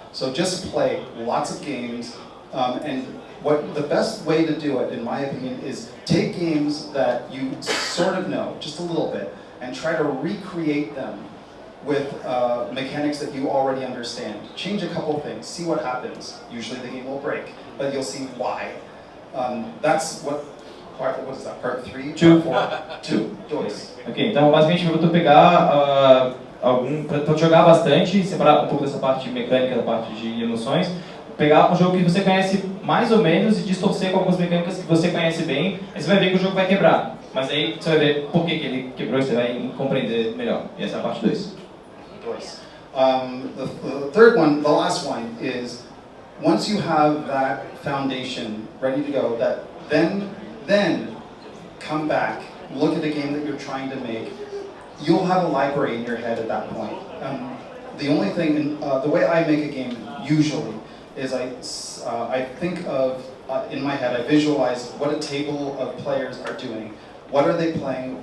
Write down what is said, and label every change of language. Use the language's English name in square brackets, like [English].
[English] So just play lots of games, and the best way to do it, in my opinion, is take games that you sort of know, just a little bit, and try to recreate them with mechanics that you already understand. Change a couple things, see what happens. Usually the game will break, but you'll see why. That's what is that? Part 3? 2. Part 4? 2. [Portuguese] Ok, então basicamente eu vou pegar para jogar bastante, separar um pouco dessa parte mecânica da parte de emoções, pegar um jogo que você conhece mais ou menos e distorcer com algumas mecânicas que você conhece bem, aí você vai ver que o jogo vai quebrar. Mas aí você vai ver por que ele quebrou e você vai compreender melhor. E essa é a parte 2. [English] The third one, the last one, is once you have that foundation ready to go, that then come back, look at the game that you're trying to make. You'll have a library in your head at that point. The only thing, the way I make a game usually is I think of, in my head, I visualize what a table of players are doing. What are they playing?